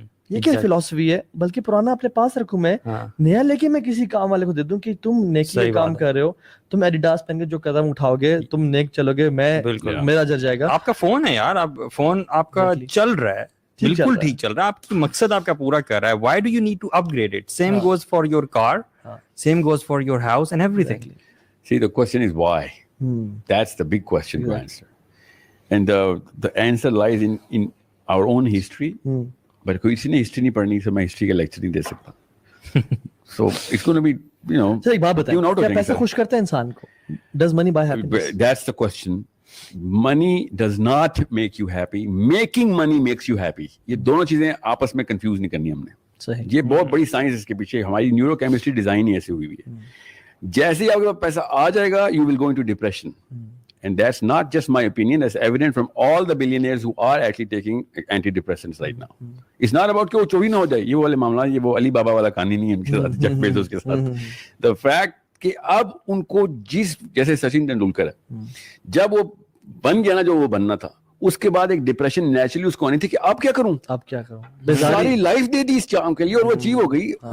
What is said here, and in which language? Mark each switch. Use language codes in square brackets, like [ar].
[ur] یہ کیا فلسفی ہے, بلکہ پرانا اپنے پاس رکھوں, میں نیا لے کے میں کسی کام والے کو دے دوں کہ تم نیکی کا کام کر رہے ہو, تم ایڈیڈاس پہن کے جو قدم اٹھاؤ گے تم نیک چلو گے, میں میرا اجر جائے گا. آپ کا فون ہے یار, فون آپ کا چل رہا ہے, بالکل ٹھیک چل رہا ہے, آپ کی مقصد آپ کا پورا کر رہا ہے. [en] Why do you need to upgrade it? Same goes for your car, same goes for your house and everything. See, the question is why. That's the big question to answer. And the answer lies in our own history. [ur] But کوئی اسی نے history نہیں پڑھنی, تو میں history کا lecture نہیں دے سکتا. [en] So it's going to be, you know. [ur] ایک بات بتائیں, کیا پیسہ خوش کرتا ہے انسان کو? [en] Does money buy happiness? That's the question. Money does not make you happy. Making money makes you happy. [ur] یہ دونوں چیزیں آپس میں کنفیوز نہیں کرنی ہم نے. صحیح. یہ بہت بڑی سائنس اس کے پیچھے, ہماری نیورو کیمسٹری ڈیزائن ہی ایسی ہوئی ہوئی ہے. جیسے ہی آپ کے پاس پیسہ آ جائے گا, [en] you will go into depression. And that's not just my opinion, that's evident from all the billionaires who are actually taking antidepressants right now. It's not about [ur] کہ وہ چوری نہ ہو جائے, یہ والے معاملہ, یہ وہ علی بابا والا کہانی نہیں ہے ان کے ساتھ, جیف بیزوس کے ساتھ. [en] The fact [ur] کہ اب ان کو جیسے سچن تندولکر ہے, جب وہ بن گیا نا جو وہ بننا تھا, اس کے بعد ایک ڈپریشن نیچرلی اس کو آنی تھی کہ اب کیا کروں, ساری لائف دے دی اس کام کے لیے اور وہ اچیو ہو گئی.